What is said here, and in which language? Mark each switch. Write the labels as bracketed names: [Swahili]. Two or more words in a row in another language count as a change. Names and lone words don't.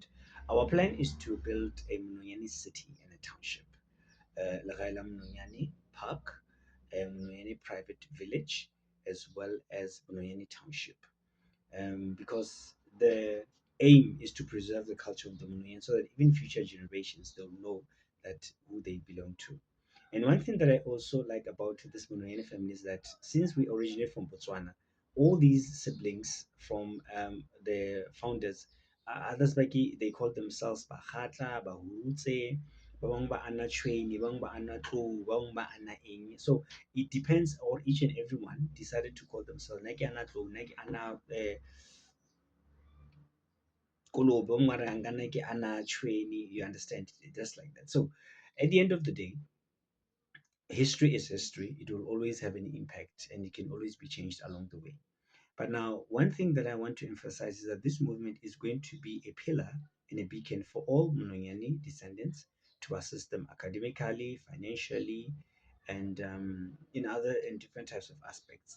[English] Our plan is to build a Monoyene city and a township, Lagaila Monoyane Park, a Monoyene private village, as well as Monoyene Township, because the aim is to preserve the culture of the Monoyene so that even future generations they'll know that who they belong to. And one thing that I also like about this Monoyene family is that since we originate from Botswana, all these siblings from the founders, others like they call themselves Bahatla, Bahutse, [Tswana] ba bang ba ana Chweni, ba bang ba ana Tlou, ba bang ba ana eng. [English] So it depends, or each and everyone decided to call themselves [Tswana] Naki ana Tlou, Naki ana Kolobo, [English] Maranga, [Tswana] Naki ana Chweni. [English] You understand? Just like that. So at the end of the day, history is history. It will always have an impact and it can always be changed along the way. But now, one thing that I want to emphasize is that this movement is going to be a pillar and a beacon for all Mononyani descendants to assist them academically, financially, and in different types of aspects.